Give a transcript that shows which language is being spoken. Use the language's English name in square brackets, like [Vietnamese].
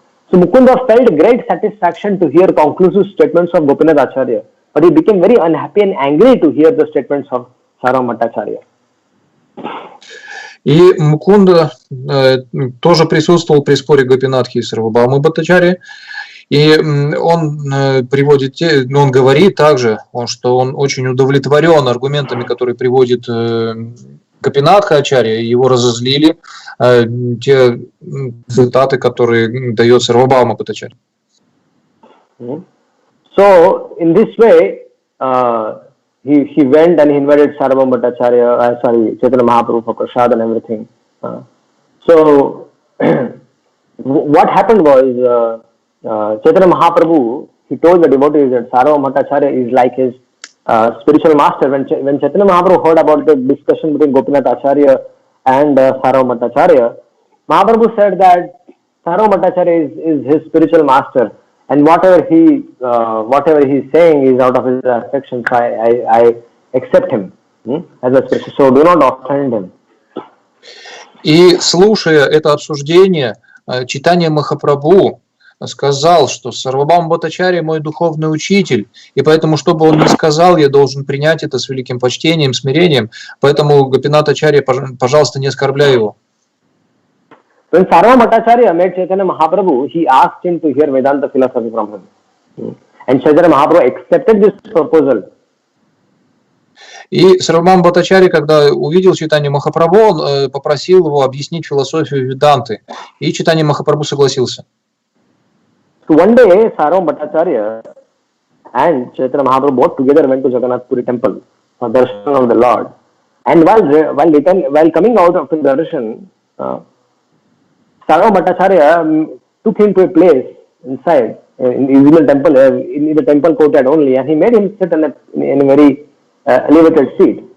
[English] So Mukunda felt great satisfaction to hear conclusive statements of Gopinath Acharya, but he became very unhappy and angry to hear the statements of Sarvabhauma Bhattacharya. [Russian] И Мукунда тоже присутствовал при споре Гопинатхи и Сарвабхаумы Бхаттачарьи. И он он говорит также, что он очень удовлетворен аргументами, которые приводит Гопинатха Ачарья, его разозлили те цитаты, которые дает Сарвабхаума Бхаттачарья. [English] So in this way, he went and he invited Sarvabhauma Bhattacharya, Chaitanya Mahaprabhu for prasad and everything. So what happened was, Chaitanya Mahaprabhu, he told the devotees that Sarvabhauma Bhattacharya is like his spiritual master. When Chaitanya Mahaprabhu heard about the discussion between Gopinath Acharya and Sarvabhauma Bhattacharya, Mahaprabhu said that Sarvabhauma Bhattacharya is his spiritual master, and whatever he is saying is out of his affection. So I accept him as a spiritual. So do not offend him. [Russian] И слушая это обсуждение, Чайтанья Махапрабху сказал, что Сарвабхаума Бхаттачарья мой духовный учитель, и поэтому, что бы он ни сказал, я должен принять это с великим почтением, смирением, поэтому Гопинат Ачарья, пожалуйста, не оскорбляй его. [English] When Sarvabhauma Bhattacharya met Chaitanya Mahaprabhu, he asked him to hear Vedanta philosophy from him. And Chaitanya Mahaprabhu accepted this proposal. [Russian] И Сарвабхаума Бхаттачарья, когда увидел Чайтанью Махапрабху, он попросил его объяснить философию Веданты. И Чайтанья Махапрабху согласился. [English] So one day, Sarvabhauma Bhattacharya and Chaitanya Mahaprabhu both together went to Jagannath Puri temple for darshan of the Lord. And while coming out of the darshan, Sarvabhauma Bhattacharya took him to a place inside, in the usual temple, in the temple courtyard only, and he made him sit in a very elevated seat.